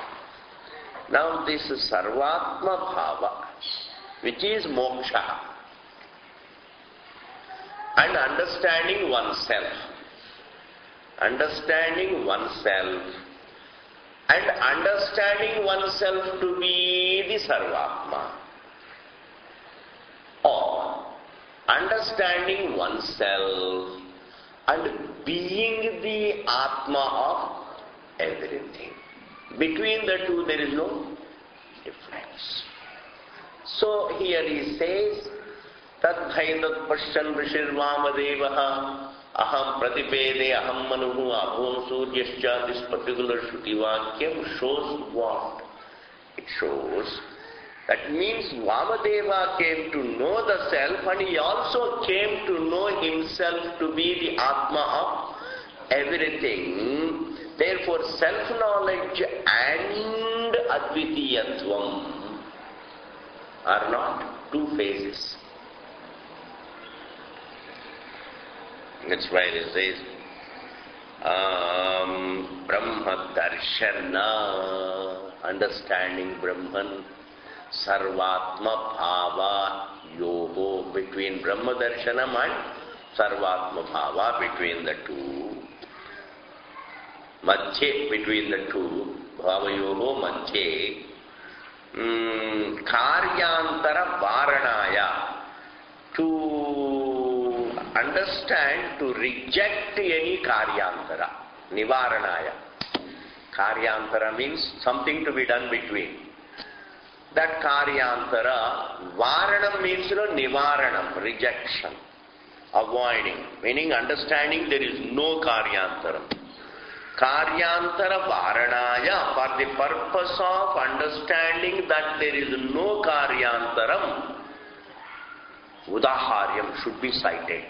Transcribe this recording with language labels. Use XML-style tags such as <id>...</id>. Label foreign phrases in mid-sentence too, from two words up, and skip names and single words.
<en>Now this</en> <sa>Sarvatma Bhava,</sa> <en>which is moksha, and understanding oneself, and understanding oneself to be the Sarvatma, or understanding oneself and being the Atma of everything. Between the two there is no difference. So here he says,</en> <sa>Tadhaitat Pashyan Rishirvamadevaha Aham Pratipede Aham Manuhu Abhum Suryascha.</sa> <en>This particular</en> <sa>Shruti Vakyam</sa> <en>shows what? It shows that means Vamadeva came to know the self, and he also came to know himself to be the Atma of everything. Therefore, self-knowledge and Advitiyatvam are not two phases. That's why it says,</en> <sa>Brahma Darshana,</sa> <en>understanding Brahman,</en> <sa>Sarvatma Bhava Yoho,</sa> <en>between</en> <sa>Brahma Darshanam</sa> <en>and</en> <sa>Sarvatma Bhava,</sa> <en>between the two. Madhye, between the two.</en> <sa>Bhava Yoho Madhye. Karyantara Varanaya,</sa> <en>to understand, to reject any Karyantara. Nivaranaya. Karyantara means something to be done between. That Karyantara, Varanam means Nivaranam, rejection, avoiding, meaning understanding there is no Karyantaram.</en> <sa>Karyantara Varanaya,</sa> <en>for the purpose of understanding that there is no Karyantaram, Udaharyam should be cited.</en>